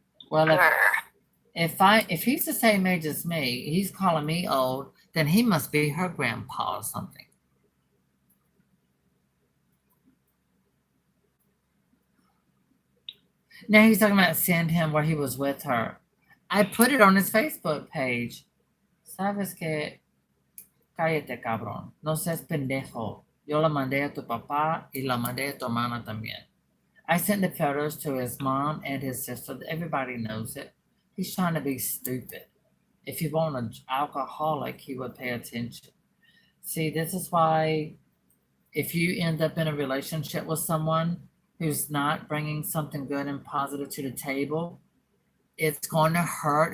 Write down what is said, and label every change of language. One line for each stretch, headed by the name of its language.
English: Well, if he's the same age as me, he's calling me old, then he must be her grandpa or something. Now he's talking about send him where he was with her. I put it on his Facebook page.
Spanish: ¿Sabes qué? Cállate, cabrón. No seas pendejo. Yo la mandé a tu papá y la mandé a tu hermana también.
English: I sent the photos to his mom and his sister. Everybody knows it. He's trying to be stupid. If he weren't an alcoholic, he would pay attention. See, this is why if you end up in a relationship with someone who's not bringing something good and positive to the table, it's going to hurt.